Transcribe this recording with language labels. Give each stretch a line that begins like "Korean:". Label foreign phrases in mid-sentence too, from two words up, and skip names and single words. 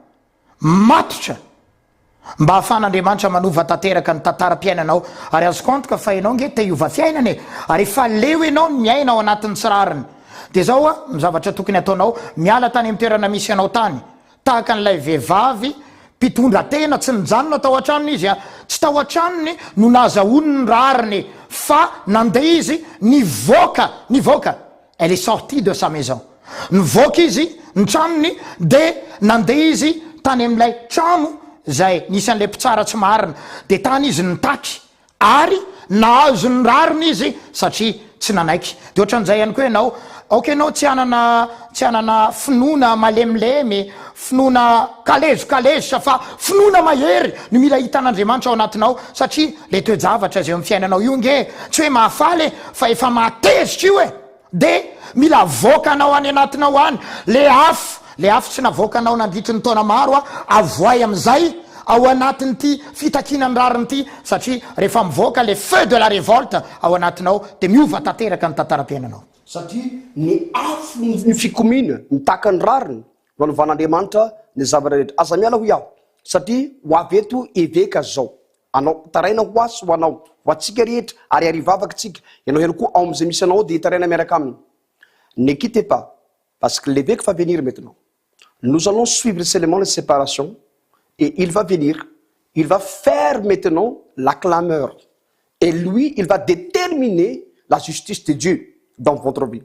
Malagasy: matotra mba ahafan'Andriamanitra manova tanteraka ny tantara-piainanao ary azo antoka fa ianao nge te hiova fiainana ary efa leo ianao miaina ao anatin'ny tsirariny de zao ny zavatra tokony ataonao miala tany amin'ny toerana misy anao tany tahaka n'ilay vehivavy mpitondra tena tsy nijanona tao an-tranony izy tsy tao an-tranony no nazahoany ny rariny fa nandeha izy nivoaka
French: elle est sortie de sa maison
Malagasy: nivoaka izy ny tranony de nandeha izy tany amin'ilay trano zay nisan'le mpitsara tsy marina de tany izy nitaky ary nahazo ny rariny izy satria tsy nanaiky de ohatran'izay ihany koa ianao anao tsy anana finoana malemilemy finoana kalezokaleza fa finoana mahery no mila hitan'Andriamanitra ao anatinao satria le toejavatra zay amin'ny fiainanao io nge tsy hoe mahafaly fa efa matezitra io de mila voakanao any anatinao any le afo tsy navoakanao nandritry ny taona maro avoay am'izay ao anatin'ity fitakinany rariny ity satria rehefa mivoaka
French: le feu de la révolte
Malagasy: ao anatinao de miova tanteraka ny tantara-piainanao satria ny afo ny fikomina mitaka ny rariny no anovan'Andriamanitra ny zavatra rehetra aza miala ho iaho satria ho avy eto évêque zao anao taraina ho asy ho anao ho atsika rehetra ary arivavaka tsika ianao ihany koa ao am'izay misy anao de taraina miaraka aminy.
French: Ne quittez pas parce que l'évêque va venir maintenant. Nous allons suivre seulement les séparations et il va venir, il va faire maintenant la clameur et lui il va déterminer la justice de Dieu dans votre vie.